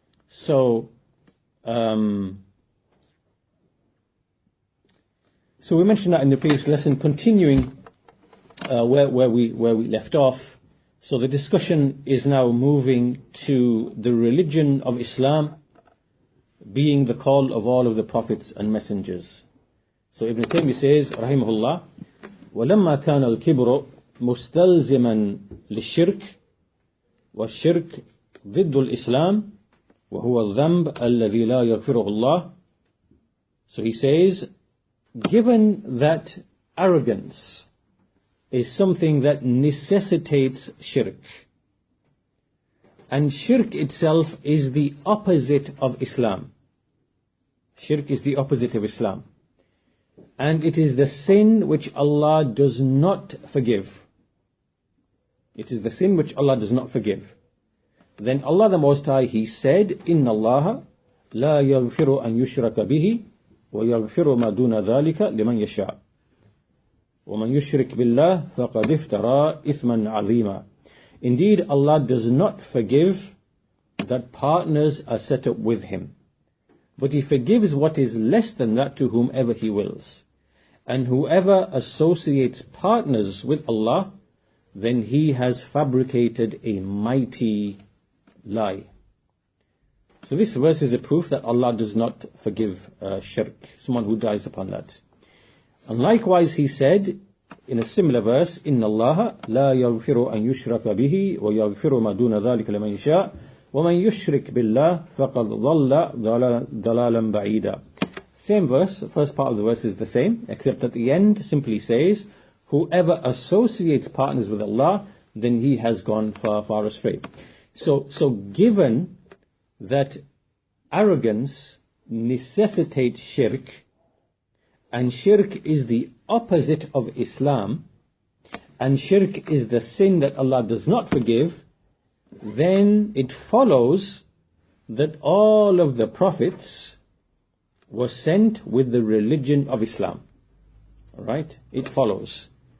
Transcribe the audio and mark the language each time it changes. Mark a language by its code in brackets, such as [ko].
[en] So we mentioned that in the previous lesson, continuing where we left off. So the discussion is now moving to the religion of Islam being the call of all of the prophets and messengers. So Ibn Taymiyyah says, rahimahullah, [ar] وَلَمَّا كَانَ الْكِبْرُ مُسْتَلْزِمًا لِلشِّرْكِ وَالشِّرْكِ ضد الإسلام وهو الذنب الذي لا يغفره الله. [en] So he says, given that arrogance is something that necessitates shirk, and shirk itself is the opposite of Islam. Shirk is the opposite of Islam. And it is the sin which Allah does not forgive. It is the sin which Allah does not forgive. Then Allah the Most High, He said, [ar] إِنَّ اللَّهَ لَا يَغْفِرُ أَن يُشْرَكَ بِهِ وَيَغْفِرُ مَا دُونَ ذَلِكَ لِمَنْ يَشَاءُ وَمَنْ يُشْرِكْ بِاللَّهِ فَقَدْ افْتَرَى إِثْمًا عَظِيمًا. [en] Indeed, Allah does not forgive that partners are set up with Him, but He forgives what is less than that to whomever He wills. And whoever associates partners with Allah, then he has fabricated a mighty lie. So this verse is a proof that Allah does not forgive shirk, someone who dies upon that. And likewise He said in a similar verse, [ar] إِنَّ اللَّهَ لَا يَغْفِرُ أَن يُشْرَكَ بِهِ وَيَغْفِرُ مَا دُونَ ذَلِكَ لَمَنْ يَشَاءُ وَمَنْ يُشْرِكْ بِاللَّهِ فَقَدْ ضَلَّ ضَلَالًا بَعِيدًا. [en] Same verse, first part of the verse is the same, except at the end simply says, whoever associates partners with Allah, then he has gone far, far astray. So given that arrogance necessitates shirk, and shirk is the opposite of Islam, and shirk is the sin that Allah does not forgive, then it follows that all of the prophets were sent with the religion of Islam. Alright? It follows.